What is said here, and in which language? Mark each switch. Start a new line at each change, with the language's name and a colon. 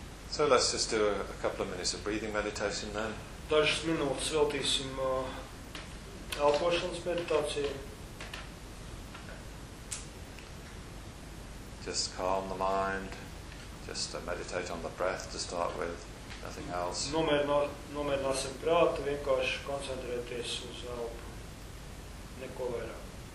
English: So let's just do a couple of minutes of breathing meditation then.
Latvian: Dažas minūtes veltīsim elpošanas meditācijai.
English: Just calm the mind, just meditate on the breath to start with, nothing else.
Latvian: Nomierināsim prātu, vienkārši koncentrēties uz elpu, neko vairāk.